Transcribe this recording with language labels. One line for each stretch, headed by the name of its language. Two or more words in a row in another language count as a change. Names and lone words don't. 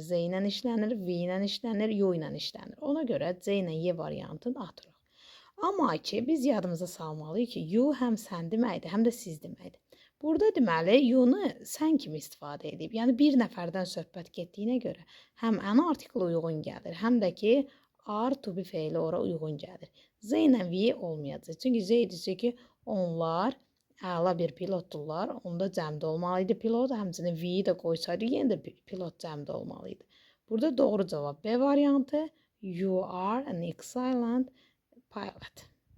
Azerbaijani: Z ilə işlənir, V ilə işlənir, Y ilə işlənir. Ona görə C ilə Y variantını atırıq. Amma ki, biz yadımıza salmalıyıq ki, you həm sən deməkdir, həm də siz deməkdir. Burada deməli, you-nu sən kimi istifadə edib. Yəni, bir nəfərdən söhbət getdiyinə görə həm ən artikl uyğun gəlir, həm də ki,
English: are to be
Azerbaijani: feili ora uyğun gəlir. Z ilə V olmayacaq. Çünki Z deyəcək ki, onlar əla bir pilotdurlar. Onda cəmdə olmalıydı pilot. Həmçinin V-yi də qoysaydı, yenə də pilot cəmdə olmalıydı. Burada doğru cavab B variantı.
English: You are an excellent pilot.